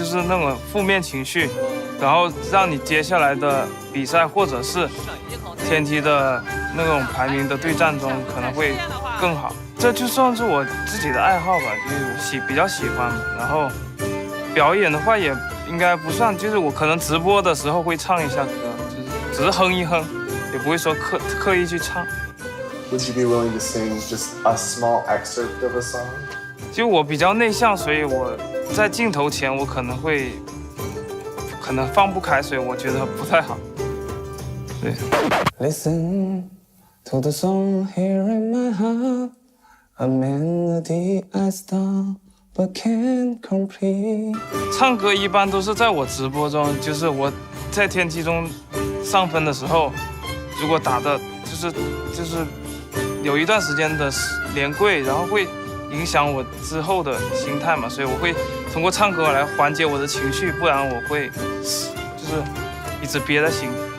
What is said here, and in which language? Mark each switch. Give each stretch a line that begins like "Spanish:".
Chinese: 就是那种负面情绪，然后让你接下来的比赛或者是天梯的那种排名的对战中可能会更好。这就算是我自己的爱好吧，就是比较喜欢。然后表演的话也应该不算，就是我可能直播的时候会唱一下歌，就是只是哼一哼，也不会说刻意去唱。
English: Would you be willing to sing just a small excerpt of a song?
Chinese: 就我比较内向，所以我在镜头前我可能放不开，所以我觉得不太好。对。
English: Listen to the song here in my heart, a melody I start but can't complete。
Chinese: 唱歌一般都是在我直播中，就是我在天梯中上分的时候，如果打的就是有一段时间的连跪，然后会影响我之后的心态嘛，所以我会通过唱歌来缓解我的情绪，不然我会就是一直憋在心里。